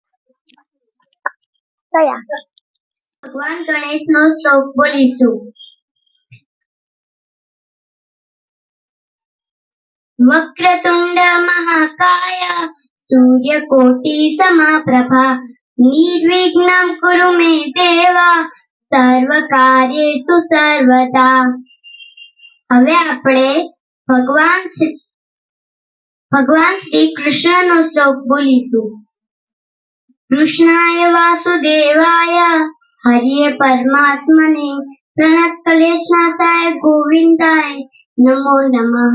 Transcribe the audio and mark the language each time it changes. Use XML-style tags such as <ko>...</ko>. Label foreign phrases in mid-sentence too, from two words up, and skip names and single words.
<gu>ભગવાન ગણેશ નો શ્લોક બોલીશુ.</gu> <sa>वक्रतुण्ड महाकाय सूर्यकोटि समप्रभा निर्विघ्नं कुरु मे देव सर्वकार्येषु सर्वदा।</sa> <gu>હવે આપણે ભગવાન શ્રી કૃષ્ણનો શ્લોક બોલીશું.</gu> <sa>કૃષ્ણાય વાસુદેવાય હરિય પરમાત્મને પ્રણત ક્લેશનાશાય ગોવિંદાય નમો નમઃ.</sa>